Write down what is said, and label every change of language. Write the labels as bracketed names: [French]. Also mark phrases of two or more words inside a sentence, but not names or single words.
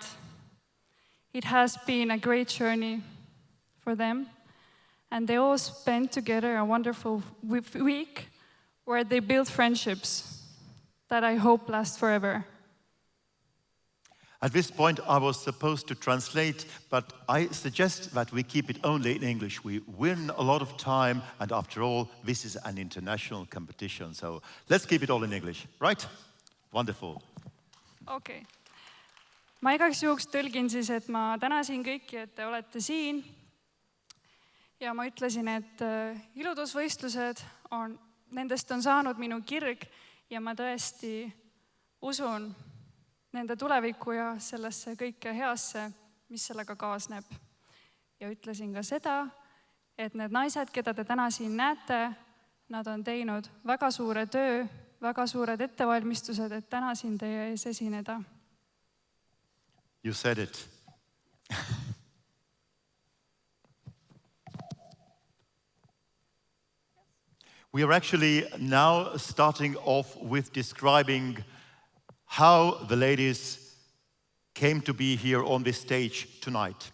[English] It has been a great journey for them, and they all spent together a wonderful week where they built friendships that I hope last forever. At this point, I was supposed to translate, but I suggest that we keep it only in English. We win a lot of time, and after all, this is an international competition, so let's keep it all in English, right? Wonderful. Okay. [Estonian] Ma igaks juhuks tõlgin siis, et ma tänasin kõiki, et te olete siin. Ja ma ütlesin, et iludusvõistlused nendest on saanud minu kirg ja ma tõesti usun nende tulevikku ja sellesse kõike heasse, mis sellega kaasneb. Ja ütlesin ka seda, et need naised, keda te täna siin näete, nad on teinud väga suure töö, väga suured ettevalmistused, et täna siin teie ees esineda. [English] You said it. We are actually now starting off with describing how the ladies came to be here on this stage tonight.